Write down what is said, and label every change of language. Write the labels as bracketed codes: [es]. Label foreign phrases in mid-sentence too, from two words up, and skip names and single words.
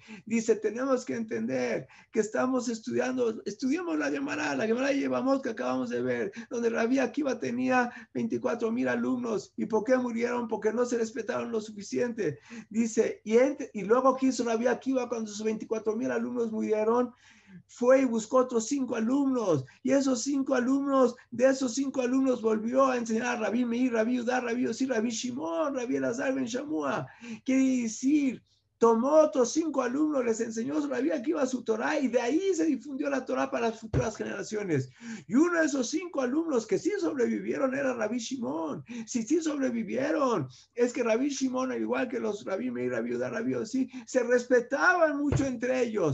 [es] Dice, tenemos que entender que estamos estudiamos la Gemara de Yevamot que acabamos de ver, donde Rabbi Akiva tenía 24,000 alumnos. ¿Y por qué murieron? Porque no se respetaron lo suficiente. Dice, y luego ¿qué hizo Rabbi Akiva cuando sus 24,000 alumnos murieron? Fue y buscó otros 5 alumnos, y esos 5 alumnos, de esos 5 alumnos volvió a enseñar a Rabbi Meir, Rabbi Yudá, Rabbi Yossi, Rabbi Shimon, Rabbi Elazar ben Shamua. Quiere decir, tomó otros 5 alumnos, les enseñó Rabbi Akiva su Torah, y de ahí se difundió la Torah para las futuras generaciones. Y uno de esos 5 alumnos que sí sobrevivieron era Rabbi Shimon. Si sí sobrevivieron, es que Rabbi Shimon, al igual que los Rabbi Meir, Rabbi Yudá, Rabbi Yossi, se respetaban mucho entre ellos.